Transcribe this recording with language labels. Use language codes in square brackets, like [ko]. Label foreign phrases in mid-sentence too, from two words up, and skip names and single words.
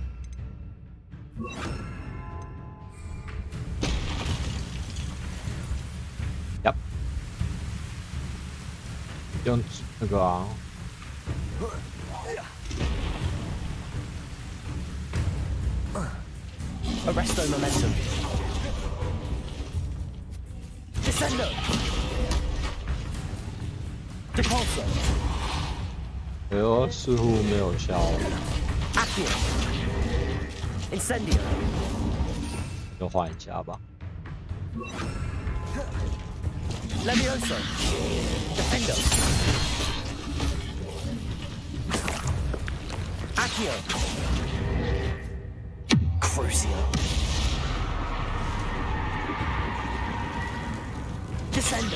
[zh] 用那个啊， [la] Arresto momentum. Descendo. Depulso. [zh] 哎呦，似乎没有效。 [la] Accio. Incendio. [zh] 就换一家吧。 [la] Levioso. Defendo. Accio. Crucio. Descendo.